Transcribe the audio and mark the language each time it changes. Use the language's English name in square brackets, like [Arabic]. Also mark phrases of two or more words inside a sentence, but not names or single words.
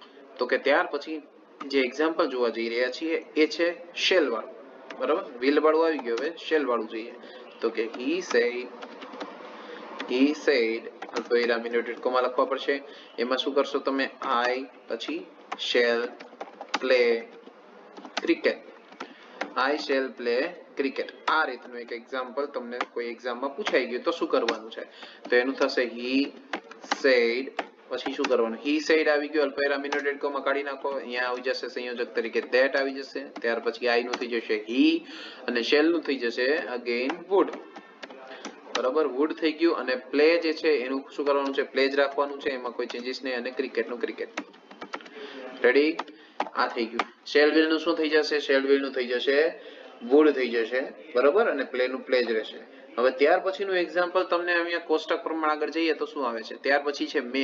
[Gujarati] તો કે ત્યાર પછી જે એક્ઝામ્પલ જોવા જઈ રહ્યા છીએ એ છે શેલ વાળું. બરાબર, વિલ વાળું આવી ગયું, હવે શેલ વાળું જોઈએ. તો કે [English] he said [Gujarati] અલ્પવિરામ ઇન્વર્ટેડ કોમા લખવા પડશે. એમાં શું કરશો તમે? I પછી [English] shall play cricket. I shall play cricket. [Gujarati] આ રીતનું એક એક્ઝામ્પલ તમને કોઈ એક્ઝામમાં પૂછાઈ ગયું તો શું કરવાનું છે? તો એનું થશે [English] he said, [Gujarati] પછી શું કરવાનું? [English] he said [Gujarati] આવી ગયું, અલ્પવિરામ ઇન્વર્ટેડ કોમા કાઢી નાખો, અહીંયા આવી જશે સંયોજક તરીકે that આવી જશે. ત્યાર પછી I નું થઈ જશે he અને shall નું થઈ જશે [English] again would. [Gujarati] બરાબર, would થઈ ગયું. અને પ્લે જે છે એનું શું કરવાનું છે? પ્લે જ રાખવાનું છે, એમાં કોઈ ચેન્જીસ નહીં. અને ક્રિકેટ નું ક્રિકેટ. રેડી? આ થઈ ગયું. શેલ વિલ નું શું થઈ જશે? શેલ વિલ નું થઈ જશે would થઈ જશે. બરાબર, અને પ્લે નું પ્લે જ રહેશે. હવે ત્યાર પછીનું એક્ઝામ્પલ તમને અહીંયા કોષ્ટક પ્રમાણે આગળ જઈએ તો શું આવે છે, ત્યાર પછી છે મે.